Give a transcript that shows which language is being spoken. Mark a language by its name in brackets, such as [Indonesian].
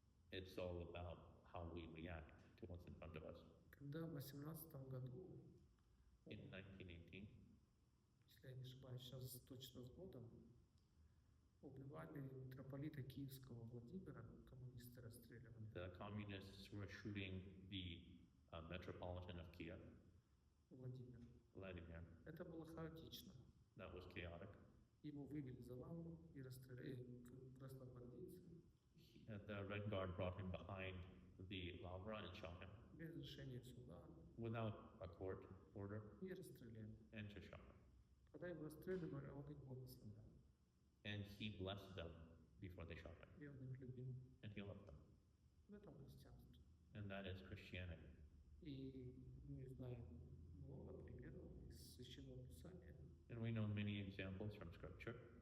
[English] It's all about how we react to what's in front of us. [Russian] Когда в 18 году, [English] In 1918, [Russian] если я не ошибаюсь, сейчас точно с годом, убивали митрополита Киевского Владимира, коммунисты расстреливали. [English] the communists were shooting the metropolitan of Kiev, [Russian] Владимир. [English] Vladimir. [Russian] Это было хаотично. [English] That was chaotic. [Russian] Его вывели за лавру и расстреляли красногвардейцы [English] The Red Guard brought him behind the Lavra and shot him [Russian] без решения суда [English] without a court order [Russian] и расстреляли. [English] and just shot him. [Russian] Когда его расстреливали, он их благословлял. [English] And he blessed them before they shot him, [Russian] И он их любил. [English] and he loved them. [Russian] В этом христианство. [English] And that is Christianity. [Russian] И мы знаем много примеров из Священного Писания, [English] And we know many examples from Scripture